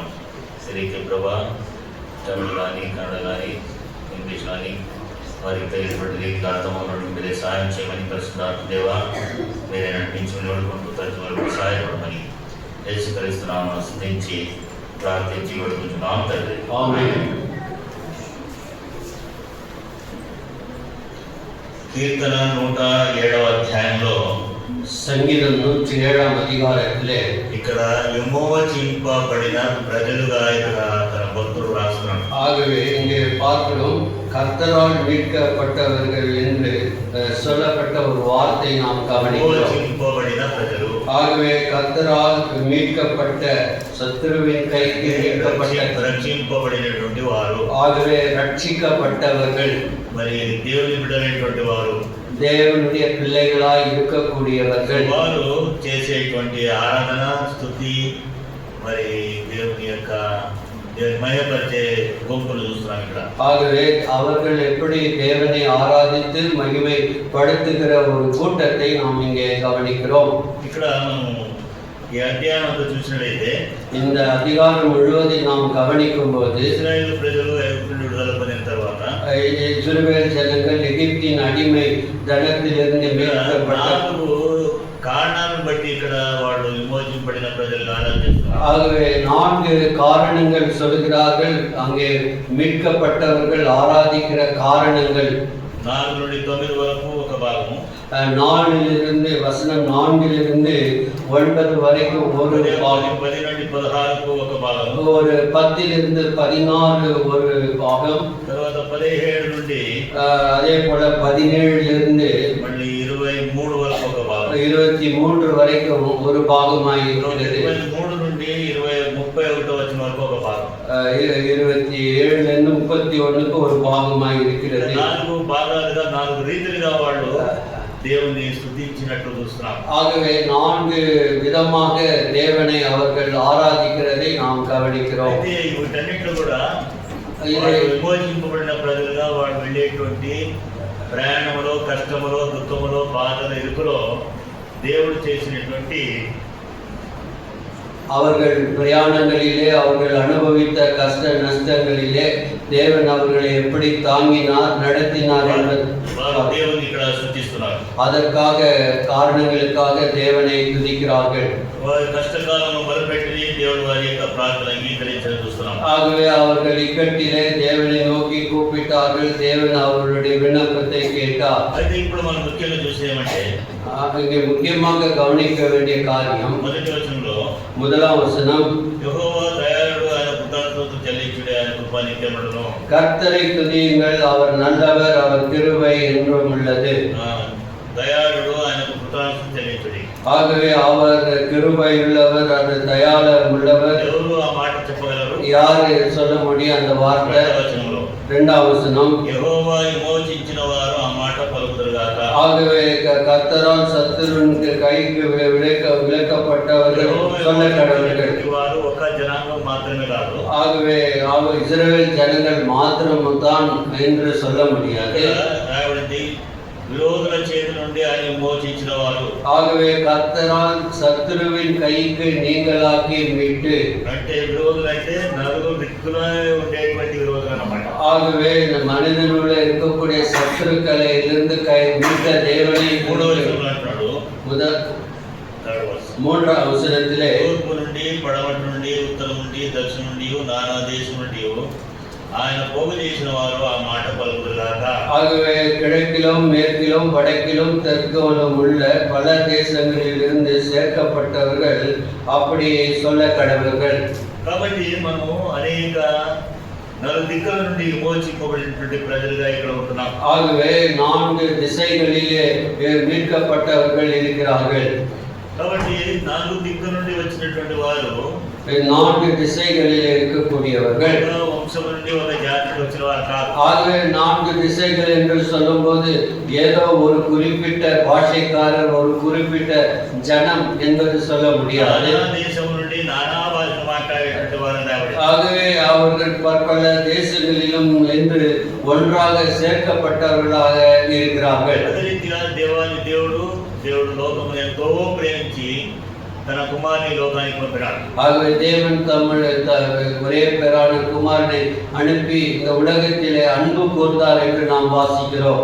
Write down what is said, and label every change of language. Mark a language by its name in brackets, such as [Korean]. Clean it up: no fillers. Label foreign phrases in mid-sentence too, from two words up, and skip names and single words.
[Telugu] సిరికి ప్రభా తమిళ్ కానీ కన్నడ కానీ ఇంగ్లీష్ కానీ వారికి తెలియబడి అర్థమవునట్టు మీరే సాయం చేయమని పరిశుద్ధాత్మ దేవా మీరే నడిపించమని వేడుకుంటూ తరచు వరకు సహాయపడమని యేసుక్రీస్తునామమున స్తుతించి ప్రార్థించి వేడుకుంటున్నాం తండ్రి. [Tamil] ஆமென். [Telugu] కీర్తన 107వ అధ్యాయంలో [Tamil] சங்கீதம் 107ஆம் அதிகாரத்திலே [Telugu] ఇక్కడ విమోచింపబడిన ప్రజలుగా ఇక్కడ తన భక్తుడు రాస్తున్నాడు. [Tamil] ஆகவே இங்கே பார்க்கிறோம், கர்த்தரால் மீட்கப்பட்டவர்கள் என்று சொல்லப்பட்ட ஒரு வார்த்தை நாம் கவனிக்கிறோம். [Telugu] విమోచింపబడిన ప్రజలు, [Tamil] ஆகவே கர்த்தரால் மீட்கப்பட்ட, சத்துருவின் கைக்கு [Telugu] రక్షింపబడినటువంటి వారు, [Tamil] ஆகவே ரட்சிக்கப்பட்டவர்கள், [Telugu] మరి దేవుని బిడ్డలైనటువంటి వారు, [Tamil] தேவனுடைய பிள்ளைகளாய் இருக்கக்கூடியவர்கள், [Telugu] వారు చేసేటువంటి ఆరాధన, స్తుతి, మరి దేవుని యొక్క [Tamil] மகிமைப்படுத்தே கும்பல் [Telugu] చూస్తున్నాం ఇక్కడ. [Tamil] ஆகவே அவர்கள் எப்படி தேவனை ஆராதித்து மகிமைப்படுத்துகிற ஒரு கூட்டத்தை நாம் இங்கே கவனிக்கிறோம். [Telugu] ఇక్కడ మనం ఈ అధ్యాయంలో చూసినట్లయితే [Tamil] இந்த அதிகாரம் முழுவதும் நாம் கவனிக்கும் போது [Telugu] ఇశ్రాయేలు ప్రజలు ఐగుప్తు నుండి విడుదల పొందిన తర్వాత [Tamil] இஸ்ரவேல் ஜனங்கள் எகிப்தின் அடிமை தனத்திலிருந்து மீட்கப்பட்ட [Telugu] కారణాలను బట్టి ఇక్కడ వాళ్ళు విమోచింపబడిన ప్రజలను ఆరాధిస్తున్నారు. [Tamil] ஆகவே 4 காரணங்கள் சொல்கிறார்கள். அங்கே மீட்கப்பட்டவர்கள் ஆராதிக்கிற காரணங்கள் [Telugu] 4 నుండి 9 వరకు ఒక భాగము, [Tamil] 4 வசனம் 4 9 வரைக்கும் ஒரு பாகம், [Telugu] 10 నుండి 16 ఒక భాగము, [Tamil] ஒரு 10 16 ஒரு பாகம், [Telugu] తర్వాత 17 నుండి [Tamil] அதே போல 17 [Telugu] మళ్ళీ 23 వరకు ఒక భాగం, [Tamil] 23 வரைக்கும் ஒரு பாகமாய் இருக்கிறது. [Telugu] 23 నుండి 31 వచనం వరకు ఒక భాగం, [Tamil] 27 31 ஒரு பாகமாய் இருக்கிறது. [Telugu] 4 భాగాలుగా 4 రీతిలుగా వాళ్ళు దేవుని స్తుతించినట్లు చూస్తున్నాం. [Tamil] ஆகவே 4 விதமாக தேவனை அவர்கள் ஆராதிக்கிறதை நாம் கவனிக்கிறோம். [Telugu] అయితే వీటన్నిటిలో కూడా విమోచింపబడిన ప్రజలుగా వాళ్ళు వెళ్ళేటువంటి ప్రయాణములో, కష్టములో, దుఃఖములో, బాధల ఇరుకులో దేవుడు చేసినటువంటి [Tamil] அவர்கள் பிரயாணங்களிலே அவர்கள் அனுபவித்த கஷ்ட நஷ்டங்களிலே தேவன் அவர்களை எப்படி தாங்கினார், நடத்தினார் என்பது [Telugu] దేవుని ఇక్కడ స్తుతిస్తున్నారు. [Tamil] அதற்காக காரணங்களுக்காக தேவனை துதிக்கிறார்கள். [Telugu] వారి కష్టకాలను మొదలుపెట్టి దేవుడు వారి యొక్క ప్రార్థన అంగీకరించడం చూస్తున్నాం. [Tamil] ஆகவே அவர்கள் இக்கட்டிலே தேவனை நோக்கி கூப்பிட்ட ஜெபித்தார்கள். தேவன் அவர்களுடைய விண்ணப்பத்தை கேட்டார். [Telugu] అయితే ఇప్పుడు మనం ముఖ్యంగా చూసేమంటే [Tamil] இங்கே முக்கியமாக கவனிக்க வேண்டிய காரியம் [Telugu] మొదటి వచనంలో [Tamil] முதலாம் வசனம், [Telugu] యెహోవా దయాళుడు, ఆయన కృతజ్ఞతలు చెల్లించుడే, ఆయన కృప నిత్యముండును. [Tamil] கர்த்தரை துதியுங்கள், அவர் நல்லவர், அவர் கிருபை என்றும் உள்ளது. [Telugu] దయాళుడు, ఆయనకు కృతజ్ఞతలు చెల్లించుడి. [Tamil] ஆகவே அவர் கிருபை உள்ளவர், அவர் தயாளர் உள்ளவர். [Telugu] ఎవరు ఆ మాట చెప్పగలరు? [Tamil] யாரு சொல்ல முடியும் அந்த வார்த்தை? [Telugu] వచనంలో [Tamil] இரண்டாம் வசனம், [Telugu] యెహోవా విమోచించిన వారు ఆ మాట పలుకుదురుగాక. [Tamil] ஆகவே கர்த்தரால் சத்துருவின் கைக்கு விலக்கப்பட்டவர்கள் சொல்ல கடவுள்கள். [Telugu] వారు ఒక జనాంగం మాత్రమే కాదు. [Tamil] ஆகவே இஸ்ரவேல் ஜனங்கள் மாத்திரம்தான் என்று சொல்ல முடியாது. [Telugu] రాయబడింది, విరోధుల చేతి నుండి ఆయన విమోచించిన వారు. [Tamil] ஆகவே கர்த்தரால் சத்துருவின் கைக்கு நீங்களாக்கி மீட்டு. [Telugu] అంటే విరోధులు అంటే నలుగురు దిక్కులో ఉండేటువంటి విరోధులు అన్నమాట. [Tamil] ஆகவே இந்த மனிதனுள்ள இருக்கக்கூடிய சத்துருக்களை இருந்து மீட்ட தேவனை [Telugu] అంటున్నాడు [Tamil] மூன்றாம் வசனத்திலே, [Telugu] తూర్పు నుండి, పడమటి నుండి, ఉత్తరం నుండి, దక్షిణ నుండి, నానా దేశం నుండి ఆయన పోగు చేసిన వారు ఆ మాట పలుకుదురుగాక. [Tamil] ஆகவே கிழக்கிலும் மேற்கிலும் வடக்கிலும் தெற்கிலும் உள்ள பல தேசங்களில் இருந்து சேர்க்கப்பட்டவர்கள் அப்படி சொல்ல கடவுள்கள். [Telugu] కాబట్టి మనము అనేక నలు దిక్కుల నుండి విమోచింపబడినటువంటి ప్రజలుగా ఇక్కడ ఉంటున్నాం. [Tamil] ஆகவே 4 திசைகளிலே மீட்கப்பட்டவர்கள் இருக்கிறார்கள். [Telugu] కాబట్టి 4 దిక్కుల నుండి వచ్చినటువంటి వారు [Tamil] 4 திசைகளிலே இருக்கக்கூடியவர்கள் [Telugu] వంశం నుండి ఒక జాతికి వచ్చిన వారు కాదు. [Tamil] ஆகவே 4 திசைகள் என்று சொல்லும்போது ஏதோ ஒரு குறிப்பிட்ட பாஷைக்காரர், ஒரு குறிப்பிட்ட ஜனம் என்பது சொல்ல முடியாது. [Telugu] தேசம் నుండి నానా భాషలు మాట్లాడేటువంటి వారు. [Tamil] ஆகவே அவர்கள் பற்பல தேசங்களிலும் என்று ஒன்றாக சேர்க்கப்பட்டவர்களாக இருக்கிறார்கள். [Telugu] అదే రీతిగా దేవుడు లోకము ఎంతో ప్రేమించి తన కుమారుని లోకానికి పంపినాడు. [Tamil] ஆகவே தேவன் ஒரே பேரான குமாரனை அனுப்பி இந்த உலகத்திலே அன்பு கூர்ந்தார் என்று நாம் வாசிக்கிறோம்.